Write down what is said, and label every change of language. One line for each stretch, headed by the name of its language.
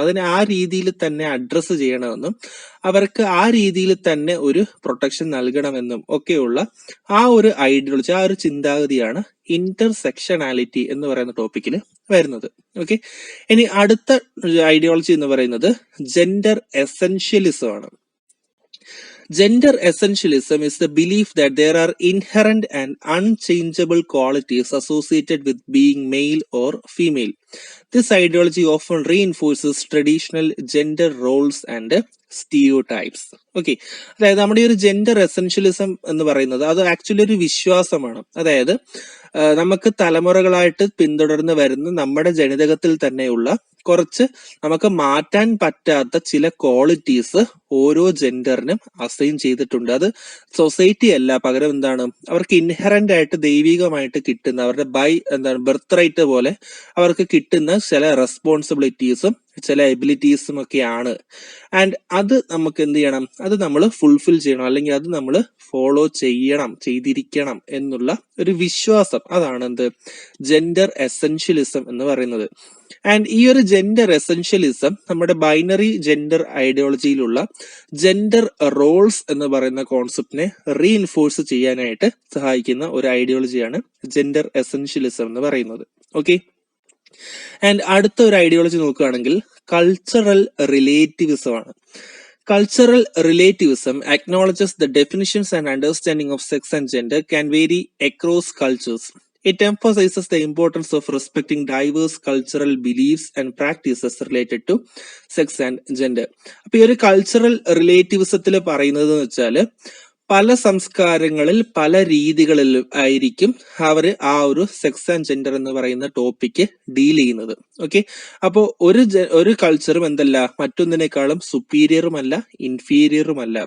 Malayalam: അതിനെ ആ രീതിയിൽ തന്നെ അഡ്രസ്സ് ചെയ്യണമെന്നും അവർക്ക് ആ രീതിയിൽ തന്നെ ഒരു പ്രൊട്ടക്ഷൻ നൽകണമെന്നും ഒക്കെയുള്ള ആ ഒരു ഐഡിയോളജി, ആ ഒരു ചിന്താഗതിയാണ് ഇന്റർസെക്ഷനാലിറ്റി എന്ന് പറയുന്ന ടോപ്പിക്കിൽ വരുന്നത്. ഓക്കെ, ഇനി അടുത്ത ഐഡിയോളജി എന്ന് പറയുന്നത് ജെൻഡർ എസെൻഷ്യലിസം ആണ്.
English: Gender essentialism is the belief that there are inherent and unchangeable qualities associated with being male or female. This ideology often reinforces traditional gender roles and stereotypes.
Malayalam: Okay, അതായത് നമ്മുടെ ഈ ഒരു gender essentialism എന്ന് പറയുന്നത് അത് actually ഒരു വിശ്വാസമാണ്. അതായത് നമുക്ക് തലമുറകളായിട്ട് പിന്തുടർന്ന് വരുന്ന നമ്മുടെ ജനിതകത്തിൽ തന്നെയുള്ള കുറച്ച് നമുക്ക് മാറ്റാൻ പറ്റാത്ത ചില ക്വാളിറ്റീസ് ഓരോ ജെൻഡറിനും അസൈൻ ചെയ്തിട്ടുണ്ട്. അത് സൊസൈറ്റി അല്ല, പകരം അവർക്ക് ഇൻഹെറന്റ് ആയിട്ട് ദൈവികമായിട്ട് കിട്ടുന്ന അവരുടെ ബർത്ത് റൈറ്റ് പോലെ അവർക്ക് കിട്ടുന്ന ചില റെസ്പോൺസിബിലിറ്റീസും ചില എബിലിറ്റീസും ഒക്കെയാണ്. ആൻഡ് അത് നമുക്ക് എന്ത് ചെയ്യണം, അത് നമ്മൾ ഫുൾഫിൽ ചെയ്യണം, അല്ലെങ്കിൽ അത് നമ്മൾ ഫോളോ ചെയ്തിരിക്കണം എന്നുള്ള ഒരു വിശ്വാസം, അതാണ് ജെൻഡർ എസെൻഷ്യലിസം എന്ന് പറയുന്നത്. ആൻഡ് ഈ ഒരു ജെൻഡർ എസെൻഷ്യലിസം നമ്മുടെ ബൈനറി ജെൻഡർ ഐഡിയോളജിയിലുള്ള ജെൻഡർ റോൾസ് എന്ന് പറയുന്ന കോൺസെപ്റ്റിനെ റീഇൻഫോഴ്സ് ചെയ്യാനായിട്ട് സഹായിക്കുന്ന ഒരു ഐഡിയോളജിയാണ് ജെൻഡർ എസെൻഷ്യലിസം എന്ന് പറയുന്നത്. ഓക്കെ, ആൻഡ് അടുത്ത ഒരു ഐഡിയോളജി നോക്കുകയാണെങ്കിൽ കൾച്ചറൽ റിലേറ്റിവിസം ആണ്.
English: Cultural relativism acknowledges the definitions and understanding of sex and gender can vary across cultures. It emphasizes the importance of respecting diverse cultural beliefs and practices related to sex and gender.
Malayalam: അപ്പോൾ ഈ ഒരു cultural റിലേറ്റിവിസത്തിൽ പറയുന്നത് എന്ന് വെച്ചാൽ പല സംസ്കാരങ്ങളിൽ പല രീതികളിൽ ആയിരിക്കും അവർ ആ ഒരു സെക്സ് ആൻഡ് ജെൻഡർ എന്ന് പറയുന്ന ടോപ്പിക്ക് ഡീൽ ചെയ്യുന്നത്. ഓക്കെ, അപ്പോൾ ഒരു കൾച്ചറും മറ്റൊന്നിനേക്കാളും സുപ്പീരിയറുമല്ല ഇൻഫീരിയറുമല്ല.